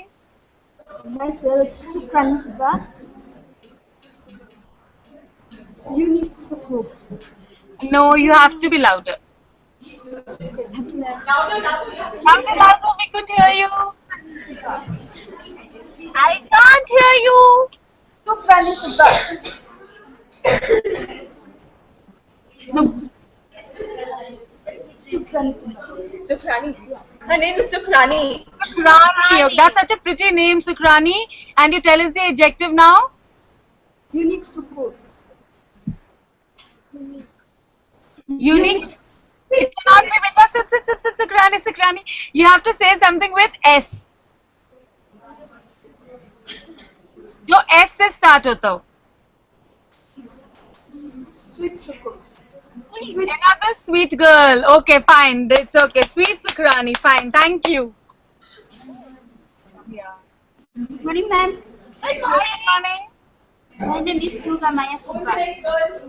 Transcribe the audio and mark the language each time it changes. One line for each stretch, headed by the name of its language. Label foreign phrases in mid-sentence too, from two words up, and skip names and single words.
English: Myself, Sukrani Subba. Unique Sukhu. No, you have to be louder. Thank you, ma'am. Louder, louder, we could hear you. I can't hear you. Sukrani Subba. Sukrani Subba. Sukrani. Her name is Sukrani. Sukrani. That's such a pretty name, Sukrani. And you tell us the adjective now? Unique Sukhu. Unique. It cannot be because it's Sukrani. You have to say something with S.
Hindi: जो S से start होता हो.
English: Sweet Sukhu. Another sweet girl. Okay, fine. It's okay. Sweet Sukrani. Fine. Thank you. Yeah. Good morning, ma'am. Good Good morning. morning. My name is Durga Maya Subba.